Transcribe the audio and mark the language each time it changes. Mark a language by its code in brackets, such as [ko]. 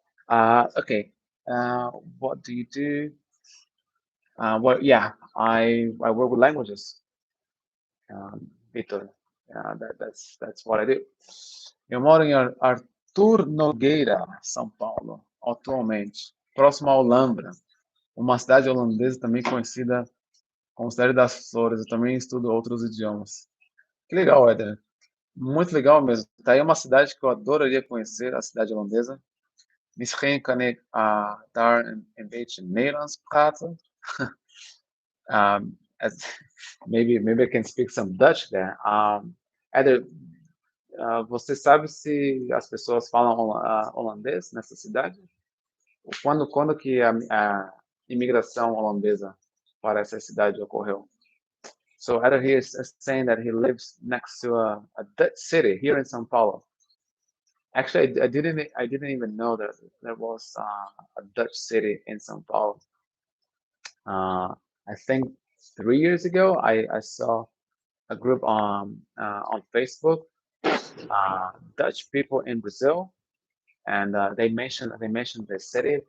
[en] Okay. What do you do? Well, yeah, I work with languages, Vitor. That's what I do. [pt] Eu moro em Arthur Nogueira, São Paulo, atualmente, próximo a Olambra, uma cidade holandesa também conhecida como Cidade das Flores. Eu também estudo outros idiomas. Que legal, Éder. Muito legal mesmo. Tá aí uma cidade que eu adoraria conhecer, a cidade holandesa. [nl] Misschien kan ik daar een beetje Nederlands praten. [en] As, maybe I can speak some Dutch there. [pt] Éder, você sabe se as pessoas falam holandês nessa cidade? Quando que a imigração holandesa para essa cidade ocorreu? [en] So Eder here is saying that he lives next to a Dutch city here in São Paulo. Actually, I didn't even know that there was a Dutch city in São Paulo. I think 3 years ago, I saw a group on Facebook, Dutch people in Brazil, and they mentioned the city.